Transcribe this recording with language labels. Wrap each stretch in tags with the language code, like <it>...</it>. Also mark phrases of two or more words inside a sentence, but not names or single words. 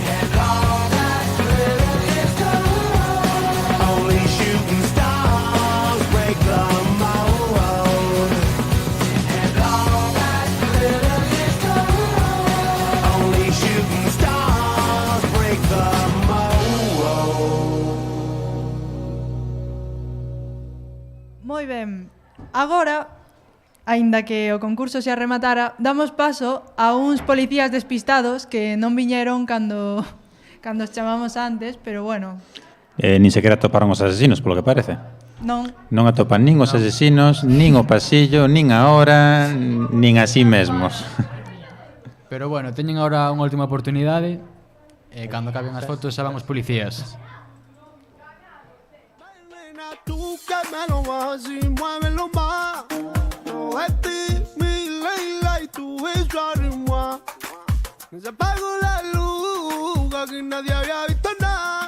<en>And all that glitters gold. Only shooting stars break the mold. And all that glitters gold. Only shooting stars break the mold.</en> <gl>Moi ben. Agora, aínda que o concurso se arrematara, damos paso a uns policías despistados que non viñeron cando os chamamos antes,</gl> <es>pero bueno,</es> <gl>Nin sequera atoparon os asesinos, polo que parece. non. Non atopan nin os asesinos, nin o pasillo, nin a hora, nin a sí mesmos.</gl> <es>Pero bueno,</es> <gl>teñen agora unha última oportunidade. Cando acaben as fotos xa van os policías.</gl> <es>Tú que me lo vas y muévelo más. Yo de ti, mi Leila, y tu beso arriba. Se apagó la luz, aquí nadie había visto nada.</es>